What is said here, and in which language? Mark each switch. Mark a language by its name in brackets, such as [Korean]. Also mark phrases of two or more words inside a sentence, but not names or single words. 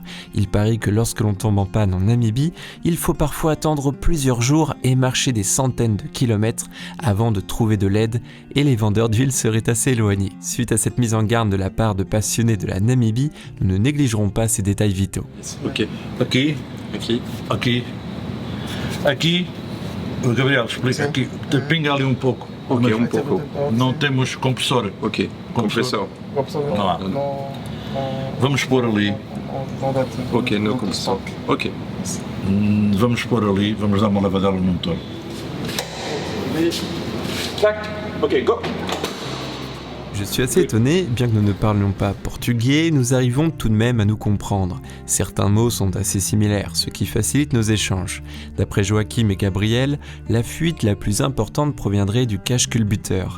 [French] Il paraît que lorsque l'on tombe en panne en Namibie, il faut parfois attendre plusieurs jours et marcher des centaines de kilomètres avant de trouver de l'aide, et les vendeurs d'huile seraient assez éloignés. Suite à cette mise en garde de la part de passionnés de la Namibie, nous ne négligerons pas ces détails vitaux. [Portuguese] Ok. Aqui, Aqui. aqui, aqui, o Gabriel explica aqui, pinga ali pouco. Ok, Mas pouco. Não temos compressor. Ok. Compressor. Não há. Vamos pôr ali, Ok, no compressor. Ok. vamos pôr ali, vamos dar uma lavadela no motor. Tac. [English] Ok, go. [French] Je suis assez étonné, bien que nous ne parlions pas portugais, nous arrivons tout de même à nous comprendre. Certains mots sont assez similaires, ce qui facilite nos échanges. D'après Joachim et Gabriel, la fuite la plus importante proviendrait du cache culbuteur.